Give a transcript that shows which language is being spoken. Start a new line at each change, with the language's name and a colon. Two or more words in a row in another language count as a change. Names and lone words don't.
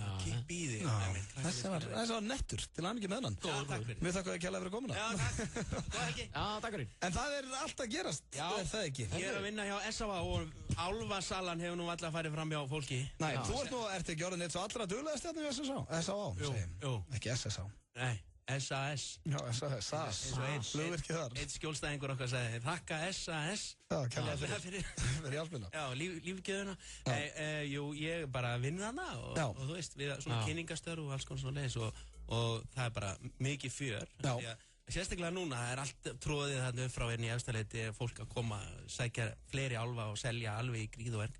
Icelandic: Kipp í þig. Þessi var nettur. Til hamingju með hann. Mér þakka að kjalla fyrir komuna. Já, takk fyrir. En það er allt að gerast. Er það ekki? Ég er að vinna hjá S.A.A. og álfasalan hefur nú alltaf farið fram hjá fólki. Nei, þú ert ekki orðin eitt svo allra duglegast hérna hjá S.A.A. Ekki S.S.A. Nei, S.A.S. Já, S.A.S. Flugvirkið þar. Eitt skjólstæðingur okkar sagði, þakka S.A.S. Já, kærlega fyrir hjálpina. Já, lífgjöðuna. Jú, ég bara vinn þarna og þú veist, við svona kynningarstörf og alls konar svona leiðis og það er bara mikið fjör. Sérstaklega núna, það er allt tróðið þarna upp frá í Efstaleiti, fólk að koma, sækja fleiri álfa og selja alveg í gríð og verk.